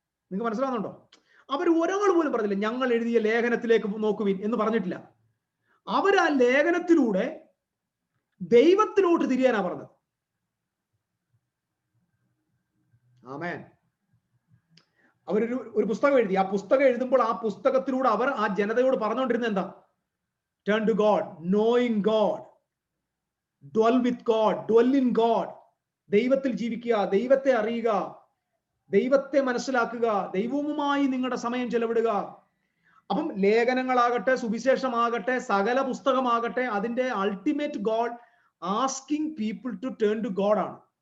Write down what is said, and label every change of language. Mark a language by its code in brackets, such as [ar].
[ml] നിങ്ങൾക്ക് മനസ്സിലാവുന്നുണ്ടോ? അവർ ഒരാൾ പോലും പറഞ്ഞില്ല ഞങ്ങൾ എഴുതിയ ലേഖനത്തിലേക്ക് നോക്കുവിൻ എന്ന് പറഞ്ഞിട്ടില്ല. അവർ ആ ലേഖനത്തിലൂടെ ദൈവത്തിലോട്ട് തിരിയാനാ പറഞ്ഞത്. ആമേൻ. അവരൊരു പുസ്തകം എഴുതി. ആ പുസ്തകം എഴുതുമ്പോൾ ആ പുസ്തകത്തിലൂടെ അവർ ആ ജനതയോട് പറഞ്ഞുകൊണ്ടിരുന്നത് എന്താ? [en] Turn to God, knowing God, dwell with God, dwell in God. [ml] ദൈവത്തിൽ ജീവിക്കുക, ദൈവത്തെ അറിയുക, ദൈവത്തെ മനസ്സിലാക്കുക, ദൈവവുമായി നിങ്ങളുടെ സമയം ചെലവിടുക. അപ്പം ലേഖനങ്ങളാകട്ടെ, സുവിശേഷമാകട്ടെ, സകല പുസ്തകമാകട്ടെ, അതിന്റെ [en] ultimate goal asking people to turn to God [ml] ആണ്.